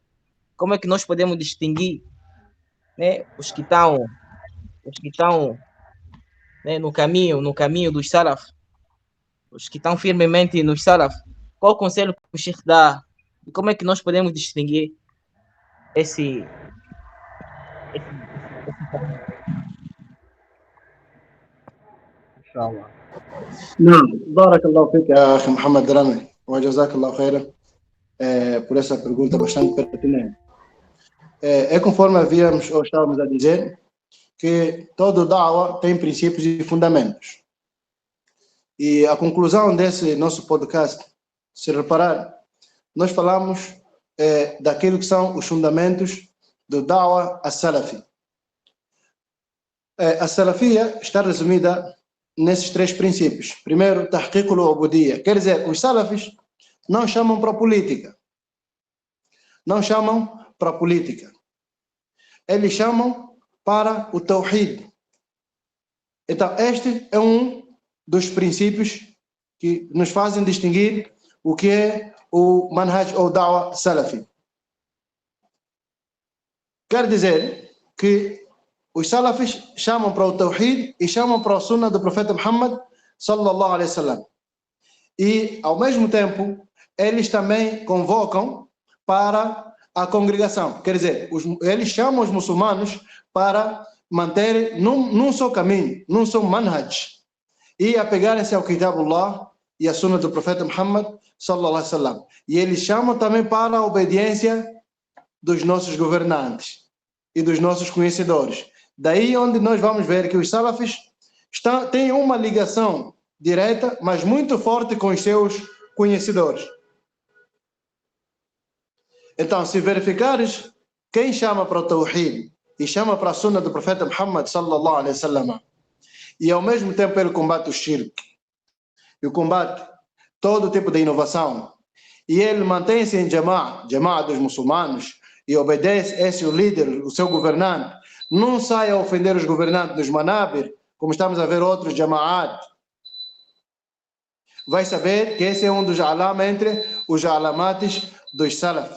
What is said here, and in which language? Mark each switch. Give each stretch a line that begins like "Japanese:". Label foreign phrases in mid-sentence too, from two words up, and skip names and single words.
Portuguese: Como é que nós podemos distinguir, né, os que estão né, no caminho dos salaf, os que estão firmemente nos salaf? Qual o conselho que o Sheikh dá? E como é que nós podemos distinguir esse
Arabic: إن شاء الله. نعم بارك الله فيك يا أخي محمد درامي وجزاك الله خيرا
Portuguese: por essa pergunta bastante pertinente. É conforme havíamos ou estávamos a dizer que todo da'wah tem princípios e fundamentos. E a conclusão desse nosso podcast, se reparar, nós falamos daquilo que são os fundamentos do
Arabic: الدعوة السلفية.
Portuguese: A salafia está resumida nesses três princípios. Primeiro,
Arabic: تحقيق العبودية,
Portuguese: quer dizer, os salafis não chamam para política. Não chamam para política. Eles chamam para o tawhid. Então, este é um dos princípios que nos fazem distinguir o que é o manhaj ou
Arabic: دعوة سلفية.
Portuguese: Quer dizer que os salafis chamam para o tawhid e chamam para a sunna do profeta Muhammad
Arabic: صلى الله عليه وسلم.
Portuguese: E, ao mesmo tempo, eles também convocam para a congregação. Quer dizer, eles chamam os muçulmanos para manterem num só caminho, num só manhaj, e apegarem-se ao Kitabullah e à sunna do profeta Muhammad
Arabic: صلى الله عليه وسلم.
Portuguese: E eles chamam também para a obediência dos nossos governantes e dos nossos conhecedores. Daí onde nós vamos ver que os salafis têm uma ligação direta, mas muito forte com os seus conhecedores. Então, se verificares quem chama para o tawhid e chama para a sunna do profeta Muhammad
Arabic: صلى الله عليه
Portuguese: wasallam, e ao mesmo tempo ele combate o shirk, e combate todo tipo de inovação, e ele mantém-se em jama'a dos muçulmanos, e obedece esse o líder, o seu governante, não sai a ofender os governantes dos manabir, como estamos a ver outros jama'at, vai saber que esse é um dos alama entre os alamates dos salaf.